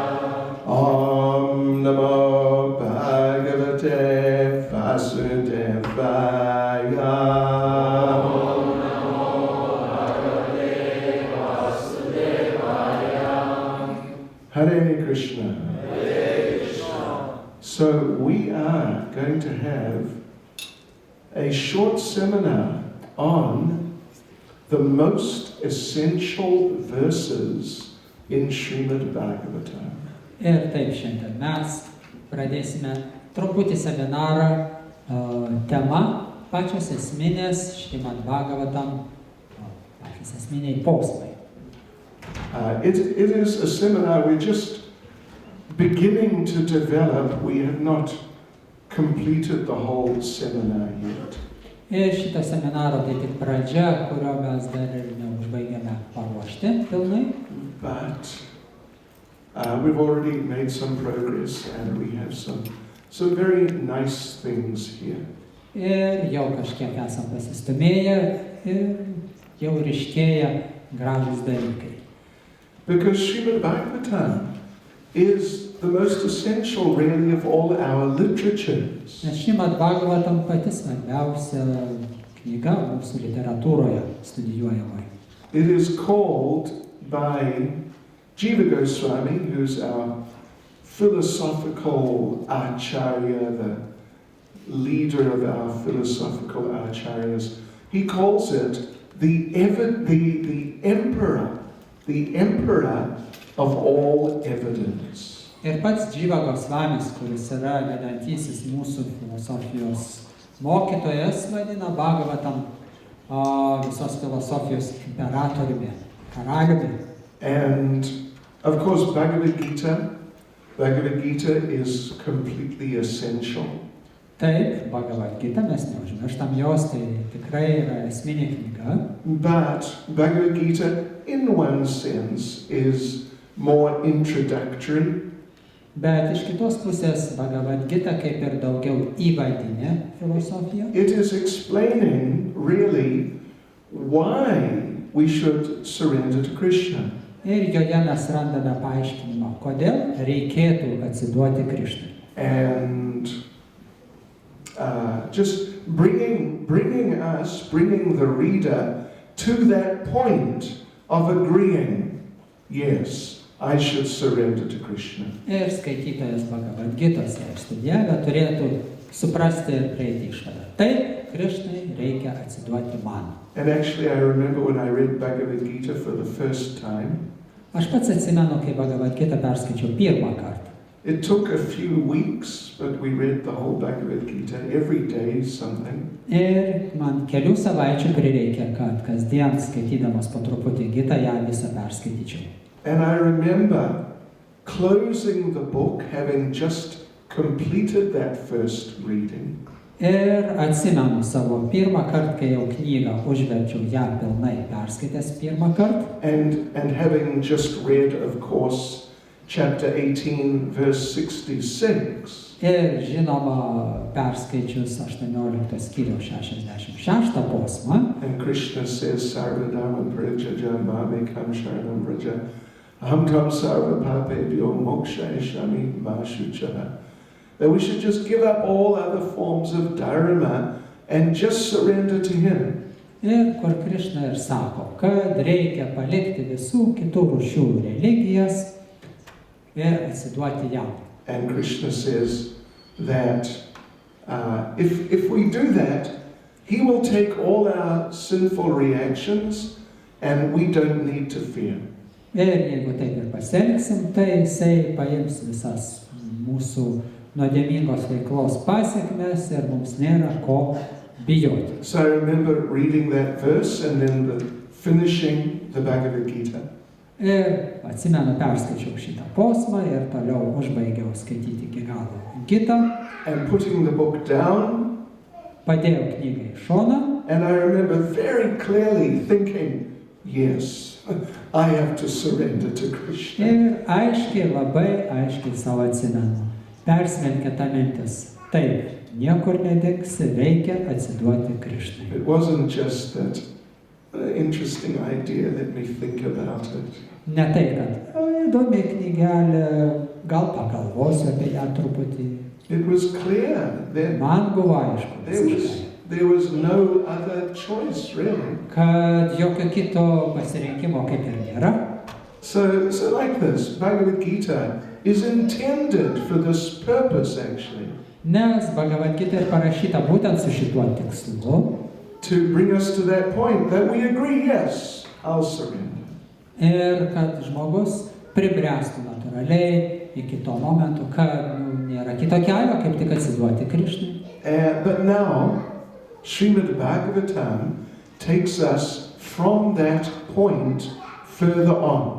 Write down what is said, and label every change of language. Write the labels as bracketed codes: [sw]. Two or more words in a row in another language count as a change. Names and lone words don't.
[sa] ॐ नमो भगवते वासुदेवाय. ॐ नमो भगवते वासुदेवाय. हरे कृष्ण. हरे कृष्ण. [en] So we are going to have a short seminar on the most essential verses in Srimad Bhagavatam. [lt] Ir taip, šiandien mes pradėsime truputį seminarą tema pačios esminės Šrimad Bhagavatam, pačios esminiai posmai. [en] It is a seminar we're just beginning to develop. We have not completed the whole seminar yet. [lt] Ir šitą seminarą tai tik pradžia, kurio mes dar ir neužbaigėme paruošti pilnai. [en] But we've already made some progress and we have some very nice things here. [lt] Ir jau kažkiek esam pasistumėję ir jau ryškėja gražūs dalykai. [en] Because Srimad Bhagavatam is the most essential really of all our literatures. [lt] Nes Šrimad Bhagavatam pati svarbiausia knyga mūsų literatūroje studijuojamoje. [en] It is called by Jiva Goswami, who's our philosophical acharya, the leader of our philosophical acharyas. He calls it the emperor of all evidence. [lt] Ir pats Jiva Goswamis, kuris yra vedantysis mūsų filosofijos mokytojas, vadina Bhagavatam visos filosofijos imperatoriumi, karaliumi. [en] And of course Bhagavad Gita is completely essential. [lt] Taip, Bhagavad Gita, mes neužmirštam jos, tai tikrai yra esminė knyga. [en] But Bhagavad Gita, in one sense, is more introductory. [lt] Bet iš kitos pusės Bhagavad Gita kaip ir daugiau įvadinė filosofija. [en] It is explaining really why we should surrender to Krishna. [lt] Ir joje mes randame paaiškinimą, kodėl reikėtų atsiduoti Krishnai. [en] And just bringing the reader to that point of agreeing, yes, I should surrender to Krishna. [lt] Ir skaitytojas Bhagavad Gitos studijavę turėtų suprasti ir prieiti išvadą. Taip, Krishnai reikia atsiduoti man. [en] And actually I remember when I read Bhagavad Gita for the first time. [lt] Aš pats atsimenu, kai Bhagavad Gita perskaičiau pirmą kartą. [en] It took a few weeks, but we read the whole Bhagavad Gita every day something. [lt] Ir man kelių savaičių prireikė, kad kasdien skaitydamas po truputį Gitą ją visą perskaityčiau. [en] And I remember closing the book, having just completed that first reading. [lt] Ir atsimenu savo pirmą kartą, kai jau knygą užverčiau ją pilnai perskaitęs pirmą kartą. [en] And having just read, of course, chapter 18, verse 66. [lt] Ir žinoma, perskaičius 18 skyriaus 66 posmą. [en] And Krishna says, [sa] सर्वधर्मान् परित्यज्य मामेकं शरणं व्रज अहं त्वा सर्व पापेभ्यो मोक्षयिष्यामि मा शुचः. [en] That we should just give up all other forms of dharma and just surrender to Him. [lt] Ir kur Krishna ir sako, kad reikia palikti visų kitų rūšių religijas ir atsiduoti jam. [en] And Krishna says that if we do that, He will take all our sinful reactions and we don't need to fear. [lt] Ir jeigu taip ir pasielgsim, tai Jisai paims visas mūsų nuodėmingos veiklos pasiekmes ir mums nėra ko bijoti. [en] So I remember reading that verse and then finishing the Bhagavad Gita. [lt] Ir atsimenu, perskaičiau šitą posmą ir toliau užbaigiau skaityti iki galo Gitą. [en] And putting the book down. [lt] Padėjau knygą į šoną. [en] And I remember very clearly thinking, yes, I have to surrender to Krishna. [lt] Ir aiškiai, labai aiškiai savo atsimenu. Persmelkė ta mintis. Taip, niekur nedingsi, reikia atsiduoti Krishnai. [en] It wasn't just that interesting idea, let me think about it. [lt] Ne tai, kad įdomi knygelė, gal pagalvosiu apie ją truputį. [en] It was clear that [lt] Man buvo aišku, [en] there was no other choice, really. [lt] Kad jokio kito pasirinkimo kaip ir nėra. [en] So like this, Bhagavad Gita is intended for this purpose, actually. [lt] Nes Bhagavad Gita ir parašyta būtent su šituo tikslu. [en] To bring us to that point that we agree, yes, I'll surrender. [lt] Ir kad žmogus pribręstų natūraliai iki to momento, kad nėra kito kelio, kaip tik atsiduoti Krishnai. [en] But now, Srimad Bhagavatam takes us from that point further on.